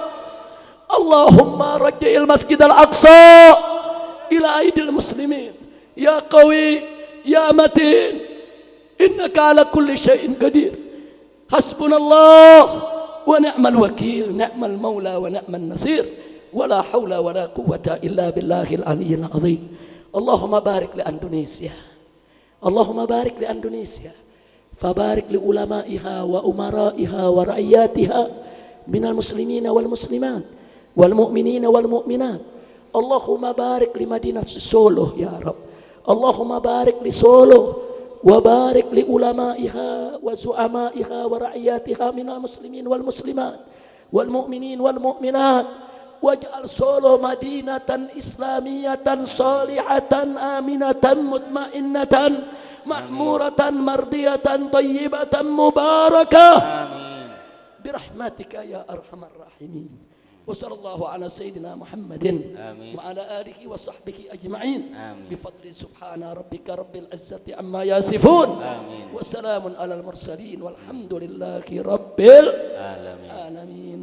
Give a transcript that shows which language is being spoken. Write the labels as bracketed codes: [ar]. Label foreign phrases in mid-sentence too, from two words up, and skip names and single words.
[ar] اللهم ارجع المسجد الأقصى إلى أيدي المسلمين يا قوي يا متين إنك على كل شيء قدير. حسبنا الله ونعم الوكيل نعم المولى ونعم النصير ولا حول ولا قوة إلا بالله العلي العظيم. اللهم بارك لإندونيسيا اللهم بارك لإندونيسيا فبارك لعلمائها وأمرائها ورعيتها من المسلمين والمسلمات والمؤمنين والمؤمنات. اللهم بارك لمدينة سولو يا رب. اللهم بارك لسولو وبارك لعلمائها وزعمائها ورعيتها من المسلمين والمسلمات والمؤمنين والمؤمنات. واجعل سولو مدينة إسلامية صالحة آمنة مطمئنة معمورة مرضية طيبة مباركة. Amin. برحمتك يا أرحم الراحمين وصلى الله على سيدنا محمد وعلى آله وصحبه أجمعين. بفضل سبحان ربك رب العزة عما يصفون. وسلام على المرسلين والحمد لله رب العالمين.